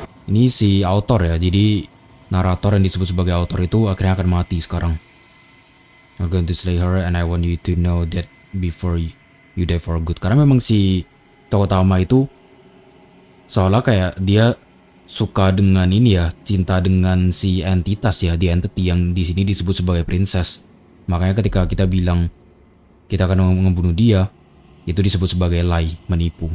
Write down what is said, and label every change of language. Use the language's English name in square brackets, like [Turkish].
[Indonesian] Ini si author ya, jadi narator yang disebut sebagai author itu akhirnya akan mati sekarang. [English] I'm going to slay her and I want you to know that before you die for good. [Indonesian] Karena memang si tokoh utama itu seolah kayak dia suka dengan ini ya, cinta dengan si entitas ya, the entity yang di sini disebut sebagai princess. Makanya ketika kita bilang kita akan membunuh dia, itu disebut sebagai lie, menipu.